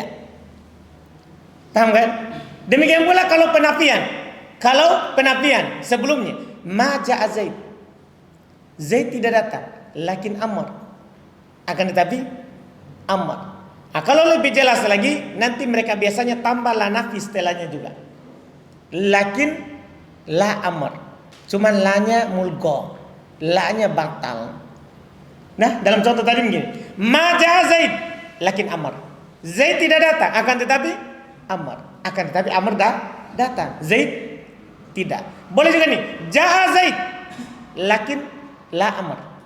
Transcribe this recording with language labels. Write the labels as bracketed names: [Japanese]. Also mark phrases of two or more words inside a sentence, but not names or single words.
[Indonesian] Paham kan? Demikian pula kalau penafian sebelumnya, [Arabic] ما جاء زيد, [Indonesian] Zaid tidak datang, lakin Amr, akan tetapi Amr. Nah, kalau lebih jelas lagi, nanti mereka biasanya tambah [Arabic] لا نافي [Indonesian] setelahnya juga, [Arabic] لكن لا عمرو, [Indonesian] cuman la-nya mulgo, la-nya batal. Nah, dalam contoh tadi begini, [Arabic] ما جاء زيد، لكن عمرو, [Indonesian] Zaid tidak datang, akan tetapi Amr. Akan tetapi Amr datang, Zaid tidak. Boleh juga nih, [Arabic] جاء زيد لكن لا عمرو.